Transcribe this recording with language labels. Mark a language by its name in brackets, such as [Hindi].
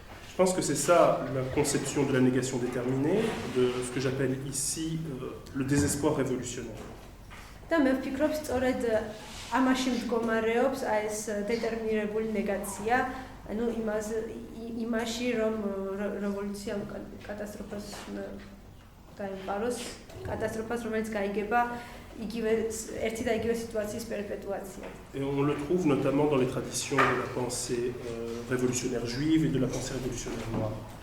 [French] Je pense que c'est ça la conception de la négation déterminée, de ce que j'appelle ici le désespoir révolutionnaire. [Georgian] და მე ვფიქრობ სწორედ ამაში მდგომარეობს აი ეს დეტერმინირებული ნეგაცია, ანუ იმაში რომ რევოლუცია კატასტროფას დაემყაროს, კატასტროფას რომელიც გაიგება ერთი და იგივე სიტუაციის პერპეტუაცია. [French] Et on le trouve notamment dans les traditions de la pensée révolutionnaire juive et de la pensée révolutionnaire noire.